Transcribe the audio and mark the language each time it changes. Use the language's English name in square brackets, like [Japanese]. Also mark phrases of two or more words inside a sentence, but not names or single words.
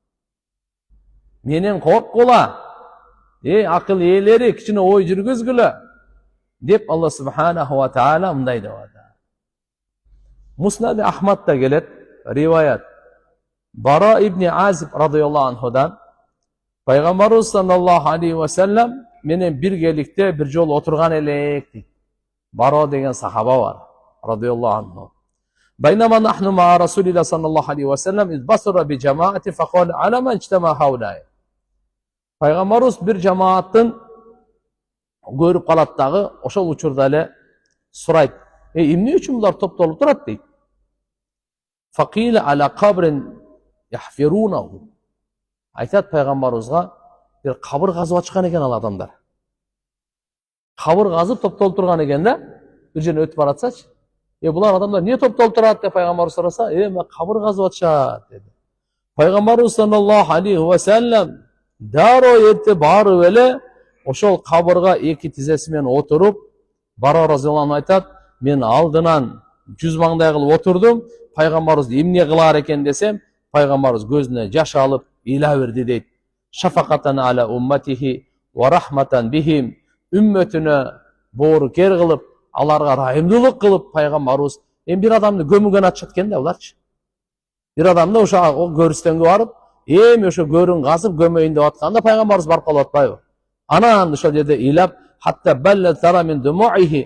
[Kyrgyz] Менен корккула. Акыл ээлери кичине ой жүргүзгүлө деп [Arabic] الله سبحانه وتعالى [Kyrgyz] мындай деп атат. Муснади Ахмадда келет риваят. [Arabic] البراء بن عازب رضي الله عنه [Kyrgyz] Пайгамбарыбыз [Arabic] صلى الله عليه وسلم [Kyrgyz] менен биргеликте бир жол отурган элек дейт. Бара деген сахаба бар [Arabic] رضي الله عنه. بينما نحن مع رسول الله صلى الله عليه وسلم إذ بصر بجماعة فقال على من اجتمع هؤلاء. [Kyrgyz] Пайгамбарыбыз бир жамааттын көрүп калат дагы, ошол учурда эле сурайт: "Эмне үчүн булар топтолуп турат?" дейт. [Arabic] فقيل على قبر يحفرونه. [Kyrgyz] Айтат пайгамбарыбызга, бир кабыр казып ачкан экен ал адамдар. Кабыр казып топтолуп турган экен да, бир жерден өтүп баратсачы. Булар адамдар эмне топтолуп турат деп пайгамбарыбыз сураса, мен кабыр казып атышат деди. Пайгамбарыбыз [Arabic] صلى الله عليه وسلم [Kyrgyz] дароо эрте барып эле ошол кабырга эки тизеси менен отуруп, Бара [Arabic] رضي الله عنه [Kyrgyz] айтат: "Мен алдынан жүз маңдай кылып отурдум, пайгамбарыбыз эмне кылар экен десем, пайгамбарыбыз көзүнө жаш алып ыйла берди" дейт. [Arabic] شفقة على أمته ورحمة بهم. [Kyrgyz] Үммөтүнө боорукер кылып, аларга райымдуулук кылып пайгамбарыбыз бир адамды көмүгөн атышат экен да буларчы. Бир адамды ошо көрүстөнгө барып, ошо көрүн казып көмөйүн деп атканда пайгамбарыбыз барып калып атпайбы? Анан ошол жерде ыйлап, [Arabic] حتى بل الثرى من دموعه.